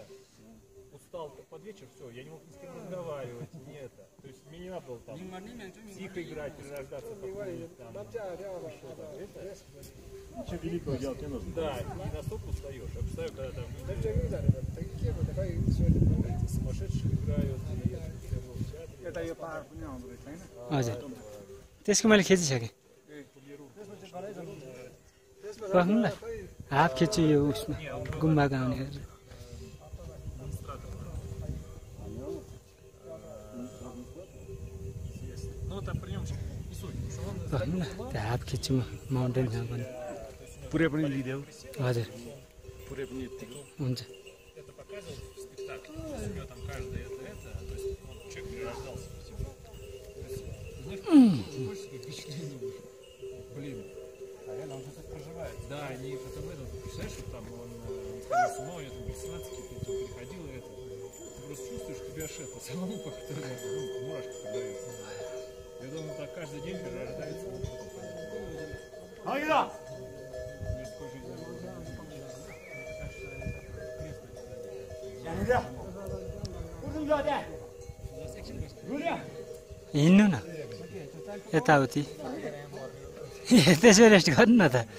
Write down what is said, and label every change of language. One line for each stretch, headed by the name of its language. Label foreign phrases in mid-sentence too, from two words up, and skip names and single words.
Russian: Устал под вечер, все, я не мог ни с кем разговаривать, не это. То есть мне не надо было там тихо играть, перерождаться какую-нибудь там. Ничего великого делать не нужно. Да, и настолько устаешь. Я представляю, когда там сумасшедшие играют.
Nepali: यता यो पहाड पनि आउँदो रहेछ हैन हजुर त्यसको मैले खिचिसकेँ बस्नु ल हाफ खिच्छु यो उसमा गुम्बाको आउने गरेर बस्नु ल त्यो हाफ खिच्छु म माउन्टेनसँग पनि पुरै पनि लिदेऊ हजुर पुरै पनि यतिको हुन्छ
Russian: Это показывал в спектакле. У него там каждый это, то есть человек перерождался. Блин, а реально он же так проживает. Да, они потом это, представляешь, что там он сходил с ума, у него там галлюцинации какие-то, приходил и это. Ты просто чувствуешь, что тебе аж это самому как-то мурашки подаются. Я думаю, так каждый день перерождается. Айда!
Nepali: हिँड्नु न यताउति त्यसो रेस्ट गर्नु न त